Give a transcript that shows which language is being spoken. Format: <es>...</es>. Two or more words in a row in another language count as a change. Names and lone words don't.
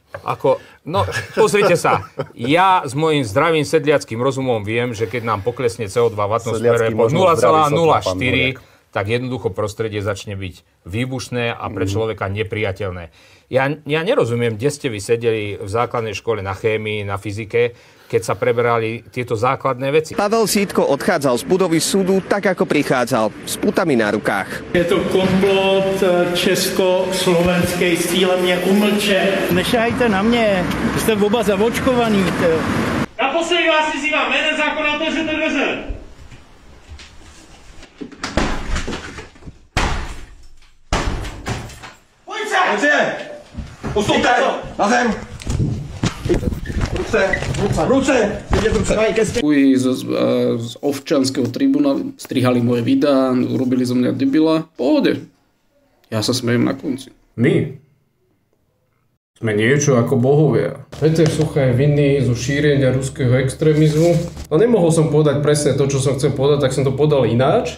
<sk>Pozrite sa, ja s mojím zdravým sedliackým rozumom viem, že keď nám poklesne CO2 v atmosfére po 0,04, tak jednoducho prostredie začne byť výbušné a pre človeka nepriateľné. Ja nerozumiem, kde ste vy sedeli v základnej škole na chémii, na fyzike, keď sa preberali tieto základné veci. Pavel Sítko odchádzal z budovy súdu tak, ako prichádzal, s putami na rukách.</sk> <cs>Je to komplot česko-slovenský s cílem mě umlčet. Nešajte na mě, jste oba zavočkovaný. Naposledy vás vyzývám, jménem zákona otevřete dveře. Pojďte! Postupte! Na zem! Ruce!</cs> <sk>Z občianskeho tribunálu strihali moje videá, urobili zo mňa debila. Pohode. Ja sa smejem na konci. My sme niečo ako bohovia. Peter Sucha je vinný zo šírenia ruského extrémizmu. No nemohol som povedať presne to, čo som chcel povedať, tak som to povedal ináč.</sk>